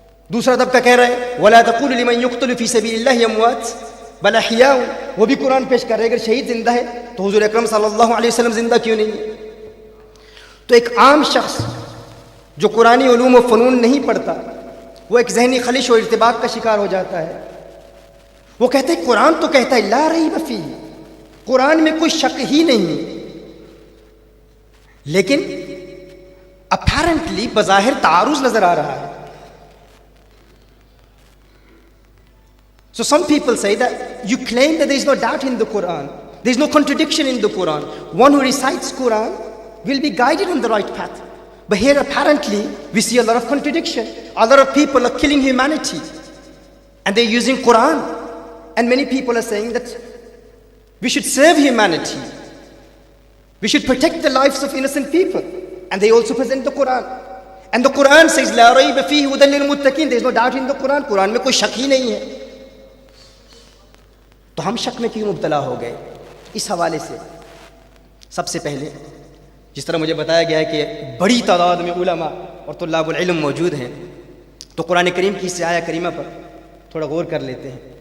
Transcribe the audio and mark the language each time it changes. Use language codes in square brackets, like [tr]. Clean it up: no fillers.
[ur] دوسرا طبقہ کہہ رہا ہے [ar] ولا تقولوا لمن يقتل في سبيل الله اموات بل احیاء، [ur] وہ بھی قرآن پیش کر رہے ہیں. اگر شہید زندہ ہے تو حضور اکرم صلی اللہ علیہ وسلم زندہ کیوں نہیں ہے؟ تو ایک عام شخص جو قرآنی علوم و فنون نہیں پڑھتا وہ ایک ذہنی خلش و ارتباک کا شکار ہو جاتا ہے. وہ کہتے ہیں قرآن تو کہتا ہے [ar] لا ریب فیہ، [ur] قرآن میں کوئی شک ہی نہیں، لیکن اپیرنٹلی بظاہر تعارض نظر آ رہا ہے. [en] So some people say that you claim that there is no doubt in the Quran, there is no contradiction in the Quran. One who recites Quran will be guided on the right path. But here apparently we see a lot of contradiction. A lot of people are killing humanity and they're using Quran. And many people are saying that we should serve humanity. We should protect the lives of innocent people. And they also present the Quran. And the Quran says, [ar] La rayba fihi hudan lil muttaqin. [en] There is no doubt in the Quran. [ur] Quran میں کوئی شک ہی نہیں ہے. تو ہم شک میں کیوں مبتلا ہو گئے؟ اس حوالے سے سب سے پہلے جس طرح مجھے بتایا گیا ہے کہ بڑی تعداد میں علماء اور طلاب العلم موجود ہیں، تو قرآن کریم کی اس آیہ کریمہ پر تھوڑا غور کر لیتے ہیں.